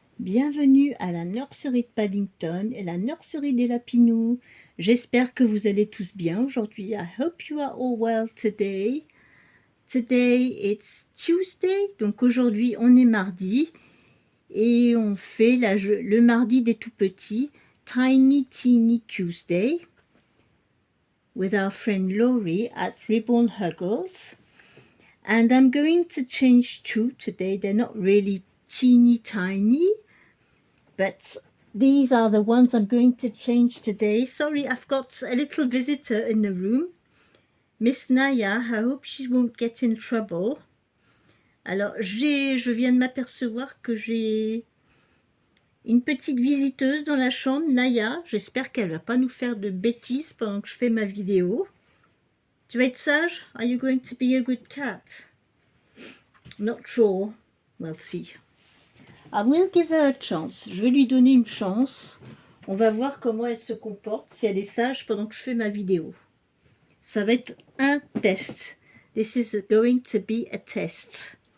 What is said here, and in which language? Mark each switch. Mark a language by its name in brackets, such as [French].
[French] Bienvenue à la nurserie de Paddington et la nurserie des Lapinous. J'espère que vous allez tous bien aujourd'hui. [English] I hope you are all well today. Today it's Tuesday, [French] donc aujourd'hui on est mardi et on fait le mardi des tout petits, [English] Tiny Teeny Tuesday, with our friend Laurie at Ribbon Huggles. And I'm going to change two today. They're not really teeny tiny, but these are the ones I'm going to change today. Sorry, I've got a little visitor in the room. Miss Naya, I hope she won't get in trouble. [French] Alors, je viens de m'apercevoir que j'ai une petite visiteuse dans la chambre, Naya. J'espère qu'elle va pas nous faire de bêtises pendant que je fais ma vidéo. Tu vas être sage? [English] Are you going to be a good cat? Not sure. We'll see. I will give her a chance. [French] Je vais lui donner une chance. On va voir comment elle se comporte, si elle est sage pendant que je fais ma vidéo. Ça va être un test. [English] This is going to be a test.